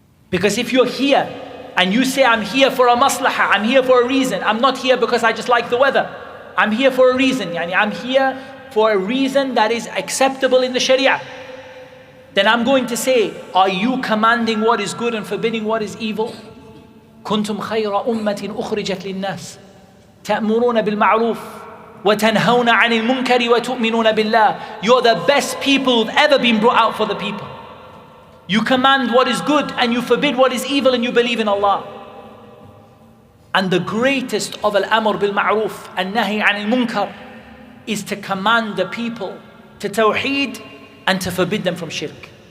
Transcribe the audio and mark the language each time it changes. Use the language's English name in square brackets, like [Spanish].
[English] Because if you're here and you say, I'm here for a maslahah, I'm here for a reason. I'm not here because I just like the weather. I'm here for a reason. Yani I'm here for a reason that is acceptable in the Sharia. Then I'm going to say, are you commanding what is good and forbidding what is evil? [Arabic] كنتم خير أمة أخرجت للناس تأمرون بالمعروف وتنهون عن المنكر وتؤمنون بالله. [English] You're the best people who've ever been brought out for the people. You command what is good and you forbid what is evil and you believe in Allah. And the greatest of al-amr bil-ma'roof and nahi 'anil munkar is to command the people to tawheed and to forbid them from shirk.